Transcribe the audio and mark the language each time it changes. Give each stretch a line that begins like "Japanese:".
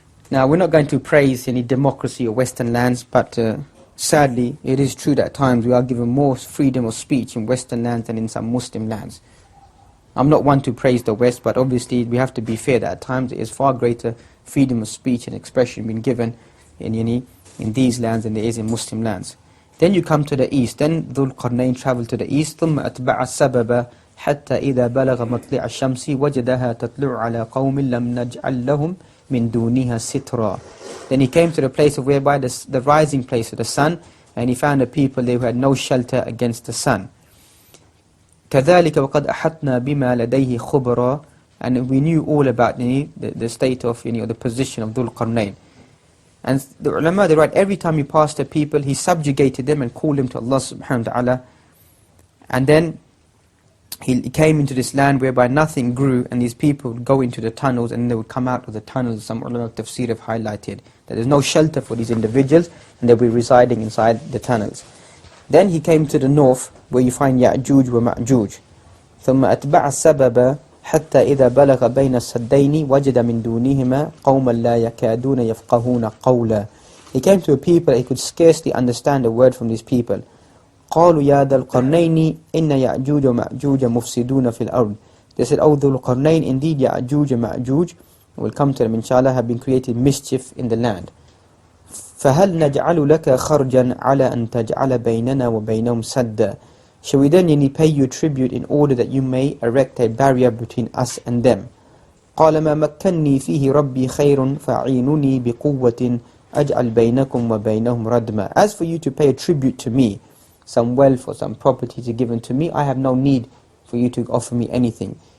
English: Now, we're not going to praise any democracy or Western lands, but sadly, it is true that at times we are given more freedom of speech in Western lands than in some Muslim lands. I'm not one to praise the West, but obviously we have to be fair that at times there is far greater freedom of speech and expression being given in these lands than there is in Muslim lands. Then you come to the east. Then Dhul Qarnayn travelled to the east.
Arabic: ثم أتبع السبب حتى إذا بلغ مطلع الشمس وجدها تطلع على قوم لم نجعل لهم من دونها سترا.
English: Then he came to the place of whereby the rising place of the sun, and he found a people they who had no shelter against the sun.
Arabic: كذلك وقد أحطنا بما لديه خبرا.
English: And we knew all about the state of the position of Dhul Qarnayn. And the ulama, they write, every time he passed a people, he subjugated them and called them to Allah subhanahu wa ta'ala. And then he came into this land whereby nothing grew, and these people would go into the tunnels and they would come out of the tunnels. Some ulama of tafsir have highlighted that there's no shelter for these individuals and they'll be residing inside the tunnels. Then he came to the north where you find Ya'juj wa Ma'juj.
Arabic: ثم أتبع السبب حتى إذا بلغ بين السدين وجد من دونهما قوما لا يكادون يفقهون قولا.
English: He came to a people he could scarcely understand a word from these people.
Arabic: قالوا يا ذا القرنين إن يأجوج ومأجوج مفسدون في الأرض.
English: They said, oh ذو القرنين, indeed Ya'juj and Ma'juj, we'll come to them inshallah, have been creating mischief in the land.
Arabic: فهل نجعل لك خرجا على أن تجعل بيننا وبينهم سدا.
English: Shall we then pay you tribute in order that you may erect a barrier between us and them?
Arabic: قال ما مكنني فيه ربي خير فأعينوني بقوة أَجْعَلْ بَيْنَكُمْ وَبَيْنَهُمْ رَدْمًا.
English: As for you to pay a tribute to me, some wealth or some property to given to me, I have no need for you to offer me anything.